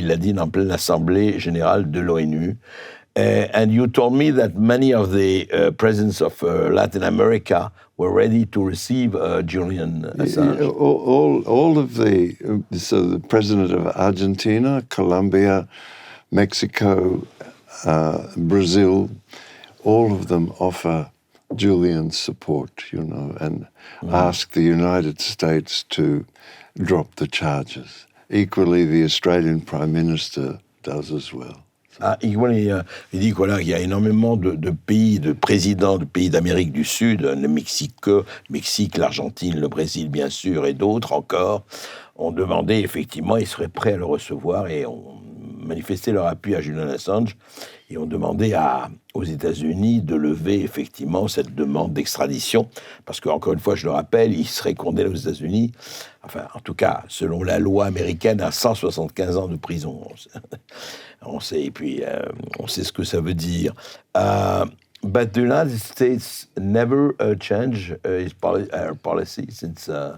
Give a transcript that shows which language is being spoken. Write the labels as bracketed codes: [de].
[fr] Il l'a dit en pleine assemblée générale de l'ONU. [en] And you told me that many of the presidents of Latin America were ready to receive Julian Assange. All of so the president of Argentina, Colombia, Mexico, Brazil, all of them offer Julian's support, and ask the United States to drop the charges. Equally, the Australian Prime Minister does as well. [fr] Il dit qu'il y a énormément de pays, de présidents de pays d'Amérique du Sud, le Mexique, l'Argentine, le Brésil bien sûr, et d'autres encore, ont demandé effectivement, ils seraient prêts à le recevoir et ont manifesté leur appui à Julian Assange et ont demandé aux États-Unis de lever effectivement cette demande d'extradition, parce qu'encore une fois, je le rappelle, il serait condamné aux États-Unis, enfin en tout cas selon la loi américaine, à 175 ans de prison. On sait, et puis on sait ce que ça veut dire. [en] But the United States never changed its policy since.